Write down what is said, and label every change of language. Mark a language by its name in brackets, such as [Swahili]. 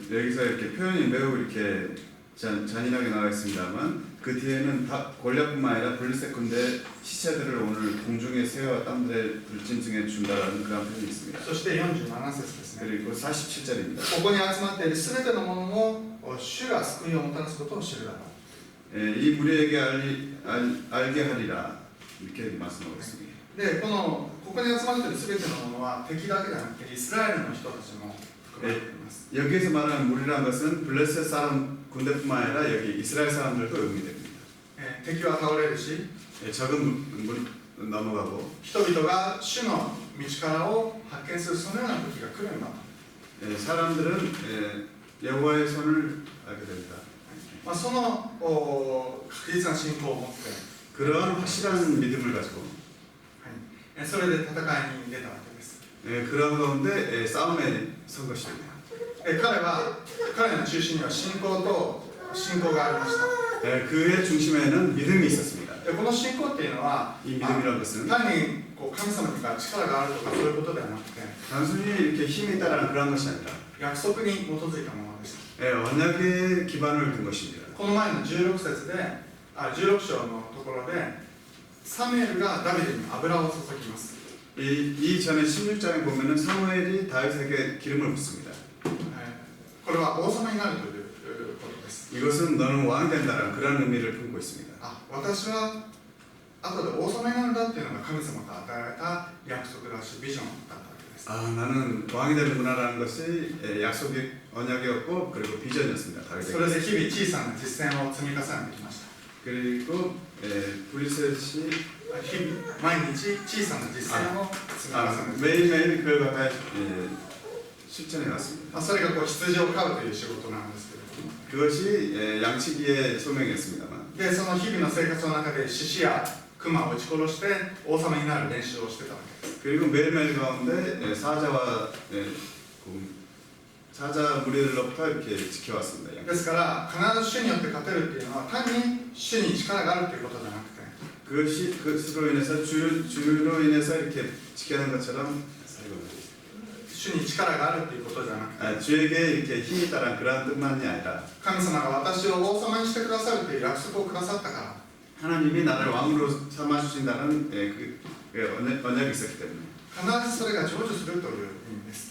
[Korean] 여기서 이렇게 표현이 매우 이렇게 잔인하게 나와 있습니다만 그 뒤에는 골리앗뿐만 아니라 블리셋 군대 시체들을 오늘 공중에 새와 땅들의 불진증에 준다라는 그런 표현이 있습니다. [Japanese] そして47節ですね。 [Korean] 그리고 47절입니다. [Japanese] ここに集まっているすべてのものも主が救いをもたらすことを知るだろう。 [Korean] 이 무리에게 알게 하리라 이렇게 말씀하고 있습니다. [Japanese] で、ここに集まっているすべてのものは敵だけではなくてイスラエルの人たちも含まれています。 [Korean] 여기에서 말하는 무리라는 것은 블레셋 사람 군대뿐만 아니라 여기 이스라엘 사람들도 의미됩니다. [Japanese] 敵は倒れるし、 [Korean] 적은 넘어가고 [Japanese] 人々が主の道からを発見するそのような時が来るんだと。 [Korean] 사람들은 여호와의 손을 알게 됩니다. [Japanese] その確実な信仰を持って、 [Korean] 그런 확실한 믿음을 가지고 [Japanese] それで戦いに出たわけです。 [Korean] 그런 가운데 싸움에 선 것입니다. [Japanese] 彼の中心には信仰がありました。 [Korean] 그의 중심에는 믿음이 있었습니다. [Japanese] でこの信仰っていうのは [Korean] 이 믿음이라는 것은 [Japanese] 単にこう神様に力があるとかそういうことではなくて [Korean] 단순히 이렇게 힘이 있다라는 그런 것이 아니라 [Japanese] 約束に基づいたものです。 [Korean] 언약에 기반을 둔 것입니다. [Japanese] この前の16節で16章のところでサムエルがダビデに油を注ぎます。 [Korean] 이 전에 16장에 보면은 사무엘이 다윗에게 기름을 붓습니다. [Japanese] これは王様になるということです。 [Korean] 이것은 너는 왕이 된다라는 그런 의미를 품고 있습니다. [Japanese] 私は後で王様になるんだっていうのが神様が与えた約束だしビジョンだったわけです。 [Korean] 나는 왕이 되는구나라는 것이 약속의 언약이었고 그리고 비전이었습니다. [Japanese] それで日々小さな実践を積み重ねてきました。 [Korean] 그리고 브리셋이 [Japanese] 日々毎日小さな実践を積み重ねて [Korean] 매일매일 그걸 갖다 실천해 왔습니다. [Japanese] それがこう羊を飼うという仕事なんですけれども [Korean] 그것이 양치기의 소명이었습니다만 [Japanese] でその日々の生活の中で獅子や熊を撃ち殺して王様になる練習をしてたわけです。 [Korean] 그리고 매일매일 가운데 사자와 사자 무리들로부터 이렇게 지켜왔습니다. [Japanese] ですから必ず主によって勝てるっていうのは単に主に力があるということじゃなくて [Korean] 그것이 그것으로 인해서 주로 인해서 이렇게 지켜낸 것처럼 [Japanese] 主に力があるということじゃなくて [Korean] 주에게 이렇게 힘이 있다는 그러한 뜻만이 아니라 [Japanese] 神様が私を王様にしてくださるという約束をくださったから [Korean] 하나님이 나를 왕으로 삼아 주신다는 언약이 있었기 때문에 [Japanese] 必ずそれが成就するという意味です。